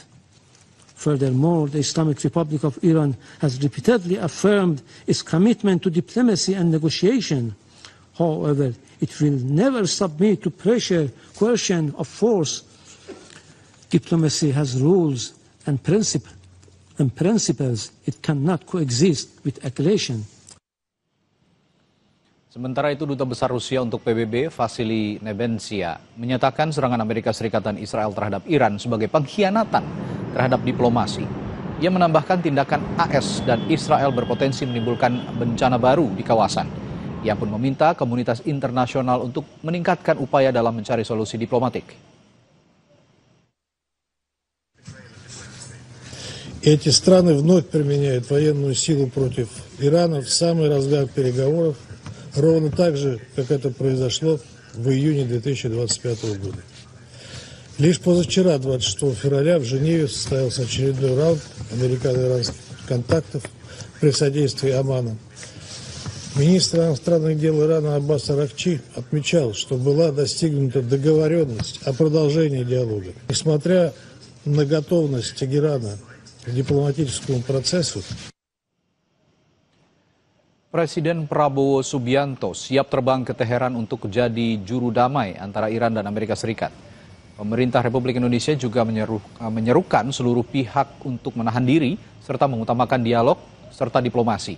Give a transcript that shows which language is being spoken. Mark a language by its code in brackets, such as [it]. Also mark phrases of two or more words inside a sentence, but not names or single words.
[en] Furthermore, the Islamic Republic of Iran has repeatedly affirmed its commitment to diplomacy and negotiation. However, it will never submit to pressure, coercion, or force. Diplomacy has rules and principles. It cannot coexist with aggression. [id] Sementara itu, Duta Besar Rusia untuk PBB, Vasily Nebensia, menyatakan serangan Amerika Serikat dan Israel terhadap Iran sebagai pengkhianatan terhadap diplomasi. Ia menambahkan tindakan AS dan Israel berpotensi menimbulkan bencana baru di kawasan. Ia pun meminta komunitas internasional untuk meningkatkan upaya dalam mencari solusi diplomatik. [ru] Эти страны вновь применяют военную силу против Ирана в самый разгар переговоров, ровно так же, как это произошло в июне 2025 года. Лишь позавчера, 26 февраля, в Женеве состоялся очередной раунд американо-иранских контактов при содействии Омана. Министр иностранных дел Ирана Аббас Аракчи отмечал, что была достигнута договоренность о продолжении диалога. Несмотря на готовность Тегерана к дипломатическому процессу, [id] Presiden Prabowo Subianto siap terbang ke Teheran untuk jadi juru damai antara Iran dan Amerika Serikat. Pemerintah Republik Indonesia juga menyerukan seluruh pihak untuk menahan diri serta mengutamakan dialog serta diplomasi.